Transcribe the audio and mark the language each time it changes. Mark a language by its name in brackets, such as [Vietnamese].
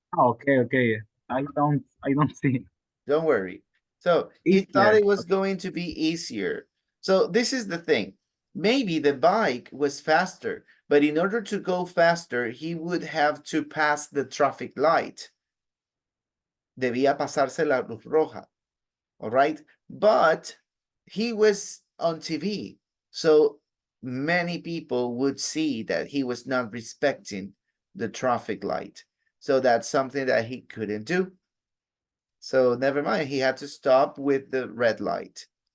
[English] okay. I don't see. Don't worry. So he thought Easier. it was going to be easier. So this is the thing. Maybe the bike was faster, but in order to go faster, he would have to pass the traffic light. [Spanish] Debía pasarse la luz roja. [English] All right. But he was on TV. So many people would see that he was not respecting the traffic light. So that's something that he couldn't do. So never mind, he had to stop with the red light.